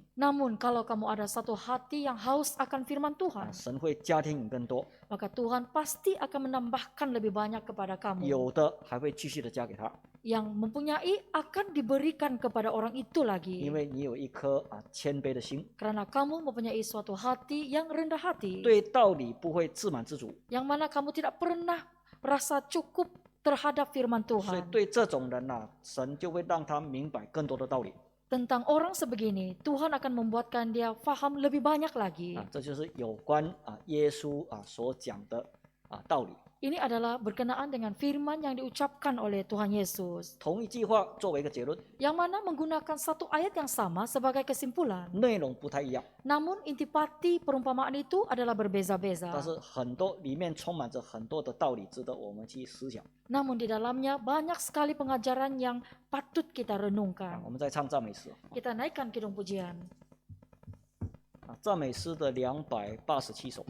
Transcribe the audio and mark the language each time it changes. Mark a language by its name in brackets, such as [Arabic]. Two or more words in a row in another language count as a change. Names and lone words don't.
[Malay] Namun kalau kamu ada satu hati yang haus akan firman Tuhan, [Chinese] 神会加添你更多， [Malay] maka Tuhan pasti akan menambahkan lebih banyak kepada kamu. [Chinese] 有的还会继续的加给他， [Malay] Yang mempunyai akan diberikan kepada orang itu [Chinese] 因 [Malay] lagi. [Chinese] 为你有一颗谦卑的心， [Malay] Karena kamu mempunyai suatu hati yang rendah hati. [Chinese] 对道理不会自满自足， [Malay] Yang mana kamu tidak pernah merasa cukup terhadap firman [Chinese] 所以 [Malay] Tuhan. [Chinese] 对这种人神就会让他明白更多的道理。 [Malay] Tentang orang sebegini, Tuhan akan membuatkan dia faham lebih banyak lagi. [Chinese] 这就是有关耶稣所讲的道理。 [Malay] Ini adalah berkenaan dengan firman yang diucapkan oleh Tuhan Yesus. [Chinese] 同一句话作为一个结论， [Malay] Yang mana menggunakan satu ayat yang sama sebagai kesimpulan. [Chinese] 内容不太一样， [Malay] Namun intipati perumpamaan itu adalah [Chinese] 但 [Malay] berbeza-beza. [Chinese] 是很多里面充满着很多的道理，值得我们去思想。 [Malay] Namun di dalamnya banyak sekali pengajaran yang patut kita renungkan. [Chinese] 我们再唱赞美诗， [Malay] Kita naikkan kidung pujian. [Chinese] 赞美诗的287首。